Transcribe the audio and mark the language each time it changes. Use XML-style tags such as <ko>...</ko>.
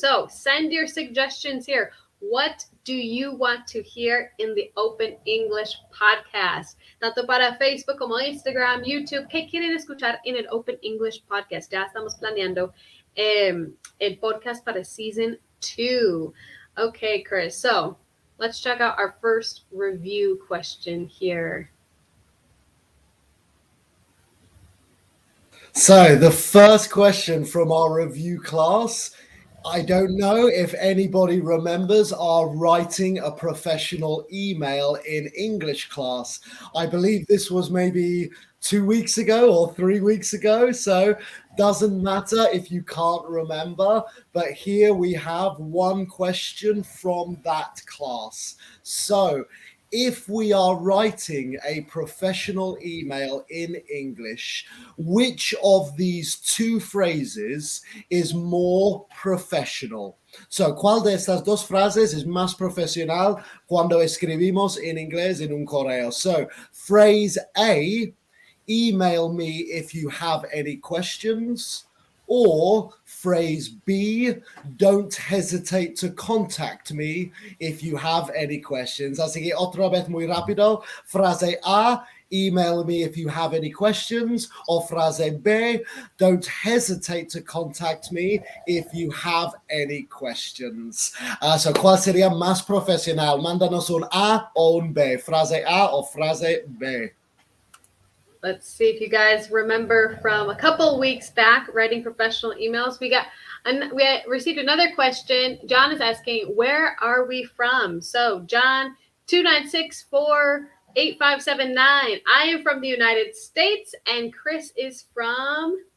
<en>So send your suggestions here. What do you want to hear in the Open English podcast?</en> <es>Tanto para Facebook como Instagram, YouTube. ¿Qué quieren escuchar en el Open English podcast? Ya estamos planeando el podcast para</es> <en>season 2.</en> <es>Okay, Chris.</es> <en>So let's check out our first review question here. So the first question from our review class, I don't know if anybody remembers our writing a professional email in English class. I believe this was maybe 2 weeks ago or 3 weeks ago. So doesn't matter if you can't remember, but here we have one question from that class. So if we are writing a professional email in English, which of these two phrases is more professional?</en> <es>So, ¿cuál de estas dos frases es más profesional cuando escribimos en inglés en un correo?</es> <en>So, phrase A, email me if you have any questions. Or phrase B, don't hesitate to contact me if you have any questions.</en> <es>Así que otra vez muy rápido. Frase A,</es> <en>email me if you have any questions.</en> <es>O frase B,</es> <en>don't hesitate to contact me if you have any questions.</en> <es>So, ¿cuál sería más profesional? Mándanos un A o un B. Frase A o frase B.</es> <en>Let's see if you guys remember from a couple weeks back writing professional emails. We received another question. John is asking, where are we from? So John 2964857 I am from the United States, and Chris is from.</en>